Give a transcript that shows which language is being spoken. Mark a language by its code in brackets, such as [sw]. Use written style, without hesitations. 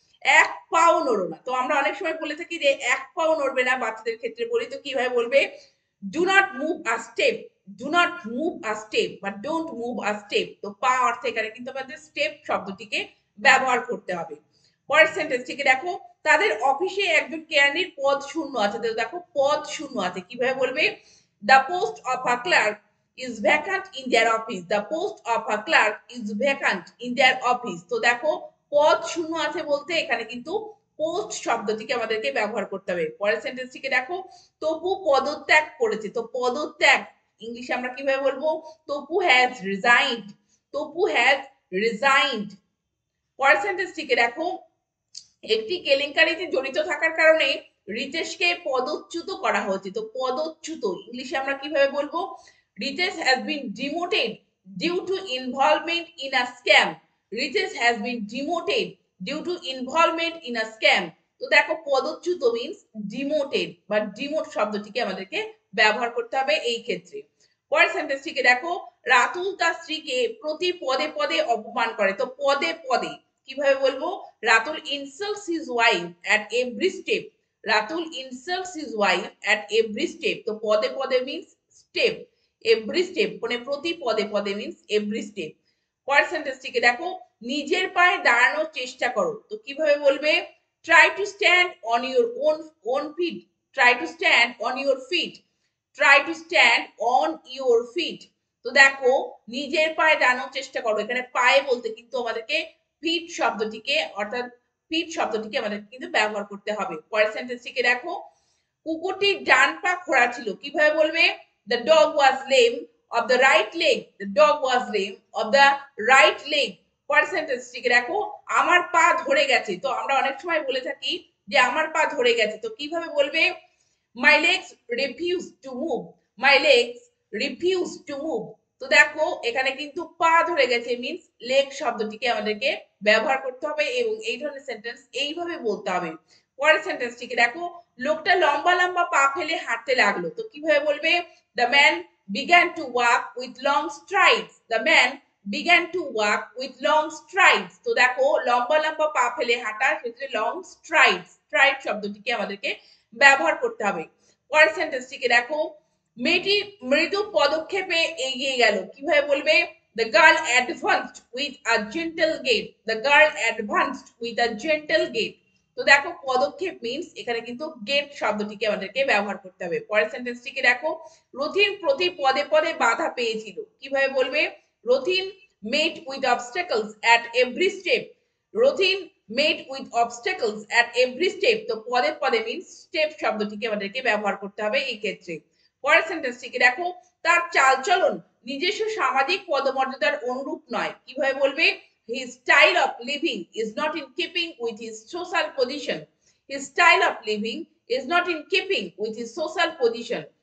[bn] এক পাও নড়ো না। তো আমরা অনেক সময় বলে থাকি যে এক পাও নড়বে না, বাচ্চাদের ক্ষেত্রে বলি। তো কিভাবে বলবে? [en] do not move a step, do not move a step বা don't move a step। [bn] তো পা অর্থে এখানে কিন্তু আমাদের স্টেপ শব্দটিকে ব্যবহার করতে হবে। পরের সেন্টেন্সটিকে দেখো, তাদের অফিসে একজন কেরানির পদ শূন্য আছে। তো দেখো পদ শূন্য আছে, কিভাবে বলবে? [en] the post of a clerk is vacant in their office, the post of a clerk is vacant in their office। [bn] তো দেখো পদ শূন্য আছে বলতে এখানে কিন্তু পোস্ট শব্দটিকে আমাদেরকে ব্যবহার করতে হবে। পরের সেন্টেন্সটিকে দেখো, তপু পদত্যাগ করেছে। তো পদত্যাগ ইংলিশে আমরা কিভাবে বলবো? [en] Tapu has resigned, Tapu has resigned. [bn] পরের সেন্টেন্সটিকে দেখো, একটি কেলেঙ্কারিতে জড়িত থাকার কারণে রিতেশকে পদচ্যুত করা হয়েছে। তো পদচ্যুত ইংলিশে আমরা কিভাবে বলবো? [en] Ritesh has been demoted due to involvement in a scam, Ritesh has been demoted due to involvement in a scam. [bn] তো দেখো পদচ্যুত মিন্স ডিমোটেড বা ডিমোট শব্দটিকে আমাদেরকে ব্যবহার করতে হবে এই ক্ষেত্রে। পরের সেন্টেন্সটিকে দেখো, রাতুল তার স্ত্রীকে প্রতি পদে পদে অপমান করে। তো পদে পদে কিভাবে বলবো? [en] Ratul insults his wife at every step, Ratul insults his wife at every step। [bn] তো পদে পদে [en] means step, every step [bn] মানে প্রতি পদে পদে [en] means every step। [bn] পরের সেন্টেন্সটিকে দেখো, নিজের পায়ে দাঁড়ানোর চেষ্টা করো। তো কিভাবে বলবে? [en] try to stand on your own feet, try to stand on your feet, try to stand on your feet। [bn] তো দেখো নিজের পায়ে দাঁড়ানোর চেষ্টা করো, এখানে পায়ে বলতে কিন্তু আমাদেরকে ফিট শব্দটিকে অর্থাৎ ফিট শব্দটিকে আমাদের কিন্তু ব্যবহার করতে হবে। পরের সেন্টেন্সটিকে দেখো, কুকুরটির ডান পা খোড়া ছিল। কিভাবে বলবে? [en] the dog was lame of the right leg, the dog was lame of the right leg। [bn] পরের সেন্টেন্সটিকে দেখো, আমার পা ধরে গেছে। তো আমরা অনেক সময় বলে থাকি যে আমার পা ধরে গেছে। তো কিভাবে বলবে? [en] my legs refuse to move, my legs refuse to move। [bn] তো দেখো এখানে কিন্তু পা ধরে গেছে মিন্স লেগ শব্দটিকে আমাদেরকে ব্যবহার করতে হবে এবং এই ধরনের সেন্টেন্স এইভাবে বলতে হবে। পরের সেন্টেন্সটিকে দেখো, লোকটা লম্বা লম্বা পা ফেলে হাঁটতে লাগলো। তো কিভাবে বলবে? [en] the man began to walk with long strides, the man began to walk with long strides। [bn] তো দেখো লম্বা লম্বা পা ফেলে হাঁটা সেটা লং স্ট্রাইডস, স্ট্রাইড শব্দটিকে আমাদেরকে ব্যবহার করতে হবে। পরের সেন্টেন্সটিকে দেখো, মেয়েটি মৃদু পদক্ষেপে এগিয়ে গেল। কিভাবে বলবে? [en] the girl advanced with a gentle gait, the girl advanced with a gentle gait। [bn] তো দেখো পদক্ষেপ মিন্স এখানে কিন্তু গেট শব্দটিকে আমাদেরকে ব্যবহার করতে হবে। পরের সেন্টেন্সটিকে দেখো, রথিন প্রতি পদে পদে বাধা পেয়েছিল। কিভাবে বলবে? [en] Rathin met with obstacles at every step, Rathin met with obstacles at every step। [bn] তো পদে পদে মিন্স স্টেপ শব্দটিকে আমাদেরকে ব্যবহার করতে হবে এই ক্ষেত্রে। পরের সেন্টেন্সটিকে দেখো, তার চালচলন নিজস্ব সামাজিক পদমর্যাদার অনুরূপ নয়। কিভাবে বলবে? [en] his style of living is not in keeping with his social position, his style of living is not in keeping with his social position।